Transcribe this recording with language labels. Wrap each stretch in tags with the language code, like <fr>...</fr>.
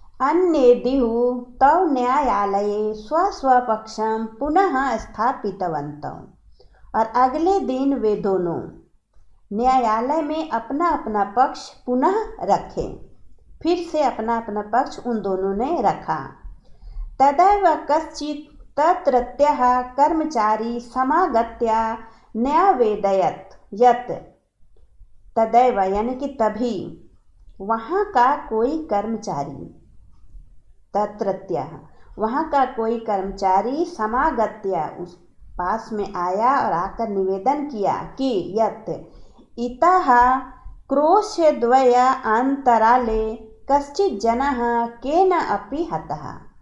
<sa>अन्येदिहु तव न्यायालये स्वस्वपक्षं पुनः स्थापितवन्तौ।</sa> <hi>और अगले दिन वे दोनों न्यायालय में अपना अपना पक्ष पुनः रखे, फिर से अपना अपना पक्ष उन दोनों ने रखा।</hi> <sa>तदैव कश्चित् तत्रत्यः कर्मचारी समागत्य न्यावेदयत् यत्। तदैव</sa> <hi>यानी कि तभी वहाँ का कोई कर्मचारी,</hi> <sa>तत्रत्यः</sa> <hi>वहाँ का कोई कर्मचारी</hi> <sa>समागत्य</sa> <hi>उस पास में आया और आकर निवेदन किया कि</hi> <sa>यत् इतः क्रोशद्वय अंतराले कश्चित् जनः केन अपि हतः।</sa>